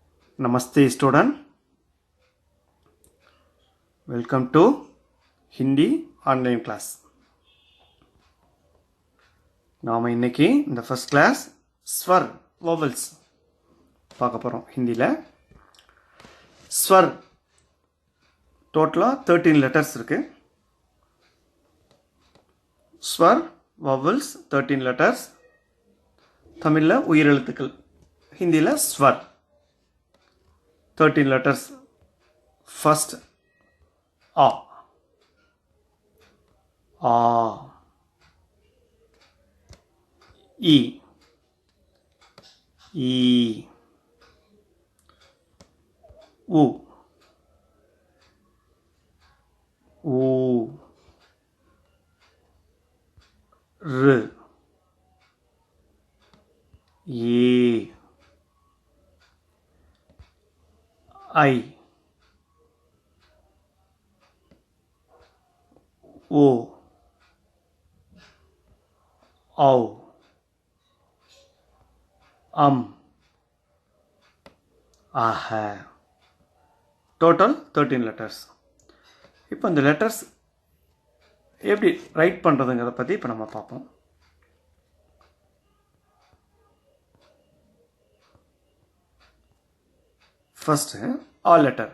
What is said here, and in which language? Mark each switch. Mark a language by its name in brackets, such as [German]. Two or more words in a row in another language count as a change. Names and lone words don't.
[English] Namaste student, welcome to Hindi online class. [Tamil] நாம இன்னைக்கு இந்த [English] first class [Tamil] ஸ்வர் vowels பார்க்க போறோம் ஹிந்தில. ஸ்வர் டோட்டலா 13 letters இருக்கு. [English] ஸ்வர் vowels 13 letters. [Tamil] தமிழ்ல உயிரெழுத்துக்கள், ஹிந்தில ஸ்வர் 13 letters. [English] First A, A, E, E, U, U, R, E, I, O, O, ஆஹா. டோட்டல் 13 letters. [Tamil] இப்போ இந்த லெட்டர்ஸ் எப்படி ரைட் பண்ணுறதுங்கிறத பற்றி இப்போ நம்ம பார்ப்போம். [English] first a letter.